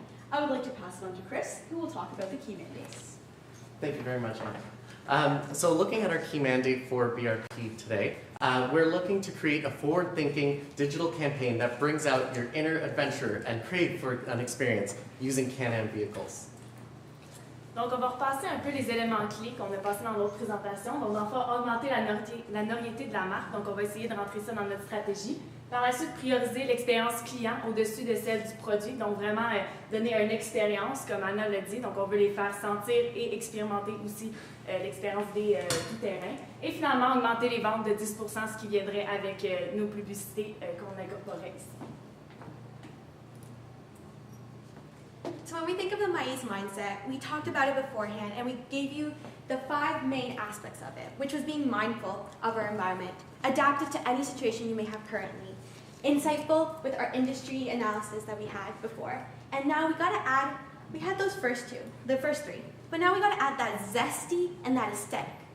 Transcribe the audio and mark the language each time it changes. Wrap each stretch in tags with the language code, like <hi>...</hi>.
<en>I would like to pass it on to Chris, who will talk about the key mandates. Thank you very much, Anne. So looking at our key mandate for BRP today, we're looking to create a forward-thinking digital campaign that brings out your inner adventure and crave for an experience using Can-Am vehicles.</en> <fr>Donc, on va repasser un peu les éléments clés qu'on a passés dans l'autre présentation. Donc, on va augmenter la notoriété de la marque. Donc, on va essayer de rentrer ça dans notre stratégie. Par la suite, prioriser l'expérience client au-dessus de celle du produit. Donc, vraiment donner une expérience, comme Anna l'a dit. Donc, on veut les faire sentir et expérimenter aussi l'expérience du terrain. Et finalement, augmenter les ventes de 10 %, ce qui viendrait avec nos publicités qu'on incorporerait ici.</fr> <en>So when we think of the Maize mindset, we talked about it beforehand and we gave you the 5 main aspects of it, which was being mindful of our environment, adaptive to any situation you may have currently, insightful with our industry analysis that we had before, and now we had those first 3, but now we gotta add that zesty and that aesthetic.</en>